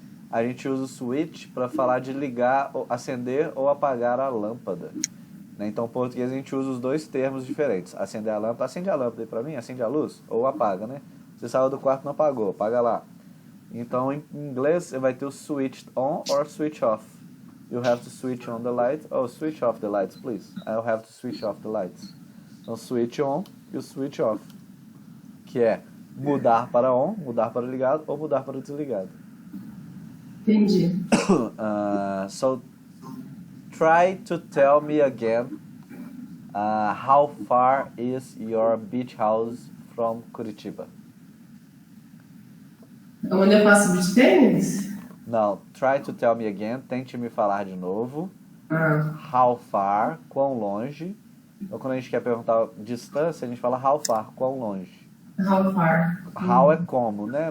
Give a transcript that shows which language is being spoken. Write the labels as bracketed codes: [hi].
[pt] A gente usa o switch para falar de ligar, acender ou apagar a lâmpada. Então, em português, a gente usa os dois termos diferentes. Acender a lâmpada. Acende a lâmpada aí pra mim, acende a luz. Ou apaga, né? Você saiu do quarto e não apagou, apaga lá. Então, em inglês, você vai ter o [en] switch on or switch off. You have to switch on the light. Oh, switch off the lights, please. I'll have to switch off the lights. [pt] Então, switch on e o switch off. Que é mudar para on, mudar para ligado ou mudar para desligado. Entendi. [en] So, try to tell me again how far is your beach house from Curitiba? [pt] Onde eu faço beach tênis? Não, [en] try to tell me again. [pt] Tente me falar de novo. Ah, [en] How far, [pt] quão longe. Então, quando a gente quer perguntar distância, a gente fala how far, quão longe. [en] how far? [pt] How é como, né?